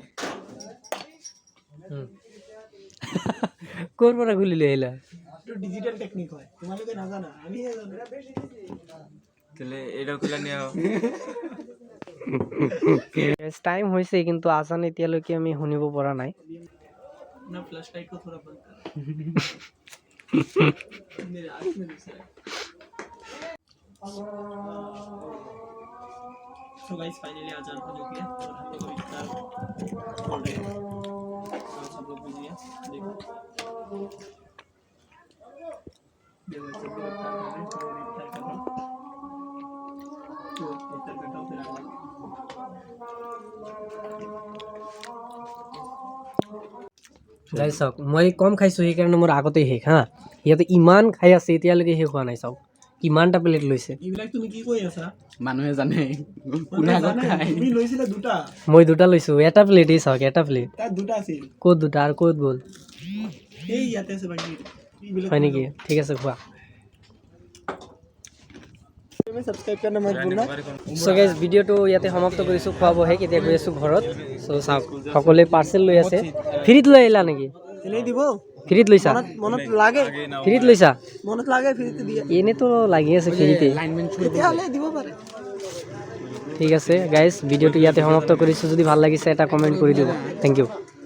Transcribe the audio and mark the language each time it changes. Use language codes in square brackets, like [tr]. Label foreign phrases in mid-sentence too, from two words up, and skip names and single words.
[as] ক'ৰ পৰা খুলি লৈ আহিলা এইটো ডিজিটাল টেকনিক হয় তোমালোকে নাজানা আমিহে জানো তাহলে এটা খুলা নিয়া টাইম হৈছে কিন্তু আজান এতিয়ালৈকে আমি শুনিব পৰা নাই [hi] ना फ्लैश लाइट को थोड़ा बंद कर मेरे आँख में घुस रहा है [en] So guys, finally [hi] आजान हो गया और हम लोग अभी फिलहाल बोल रहे हैं सब लोग बिजी हैं देखो सब लोग इफ्तार कर रहे हैं तो इफ्तार करता हूँ फिर आगे [as] গাইছ চাওক মই কম খাইছোঁ সেইকাৰণে মোৰ আগতেই শেষ হা সিহঁতে ইমান খাই আছে এতিয়ালৈকে শেষ হোৱা নাই চাওক কিমানটা প্লেট লৈছে এইবিলাক তুমি কি কৈ আছা মানুহে জানে কোনে আগত খায় তুমি লৈছিলা দুটা মই দুটা লৈছোঁ এটা প্লেটেই চাওক এটা প্লেট তাত দুটা আছিল ক'ত দুটা আৰু ক'ত গ'ল এই ইয়াতে আছে বাকী এইবিলাক হয় নেকি ঠিক আছে খোৱা তুমি সাবস্ক্রাইব [hi] करना मत भूलना [en] so guys [as] ভিডিঅ'টো ইয়াতে সমাপ্ত কৰিছোঁ খোৱা বোৱা এতিয়া গৈ আছোঁ ঘৰত চ' চাওক সকলোৱে পাৰ্চেল লৈ আছে ফ্ৰীত লৈ আহিলা নেকি এনেই দিব ফ্ৰীত লৈছা মনত লাগে ফ্ৰীত লৈছা মনত লাগে ফ্ৰীতে দিয়ে এনেতো লাগি আছে ফ্ৰীতে তেতিয়াহ'লে দিব পাৰে ঠিক আছে গাইজ ভিডিঅ'টো ইয়াতে সমাপ্ত কৰিছোঁ যদি ভাল লাগিছে এটা কমেণ্ট কৰি দিব [en] thank you